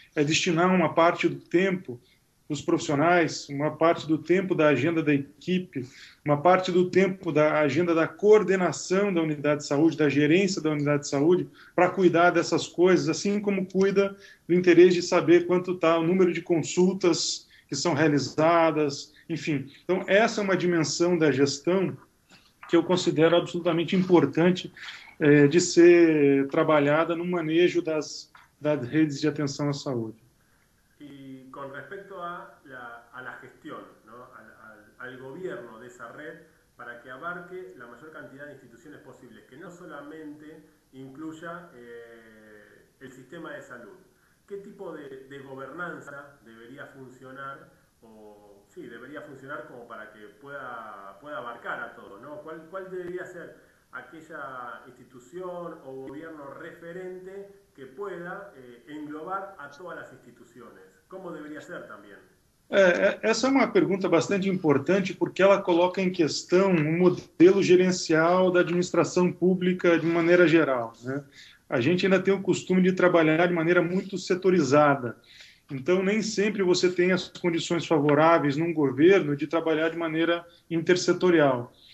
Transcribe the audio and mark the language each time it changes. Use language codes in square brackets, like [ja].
[pt] É destinar uma parte do tempo dos profissionais, uma parte do tempo da agenda da equipe, uma parte do tempo da agenda da coordenação da unidade de saúde, da gerência da unidade de saúde, para cuidar dessas coisas, assim como cuida do interesse de saber quanto está o número de consultas que são realizadas, enfim. Então, essa é uma dimensão da gestão que eu considero absolutamente importante de ser trabalhada no manejo das redes de atenção à saúde. [es] Y con respecto a la gestión, ¿no? al gobierno de esa red, para que abarque la mayor cantidad de instituciones posibles, que no solamente incluya el sistema de salud. ¿Qué tipo de gobernanza debería funcionar, o sí, debería funcionar como para que pueda abarcar a todos, ¿no? ¿Cuál debería ser aquella institución o gobierno referente que pueda englobar a todas las instituciones? ¿Cómo debería ser también? [pt] Essa é uma pergunta bastante importante porque ela coloca em questão o modelo gerencial da administração pública de maneira geral, né? A gente ainda tem o costume de trabalhar de maneira muito setorizada. Então, nem sempre você tem as condições favoráveis num governo de trabalhar de maneira intersetorial.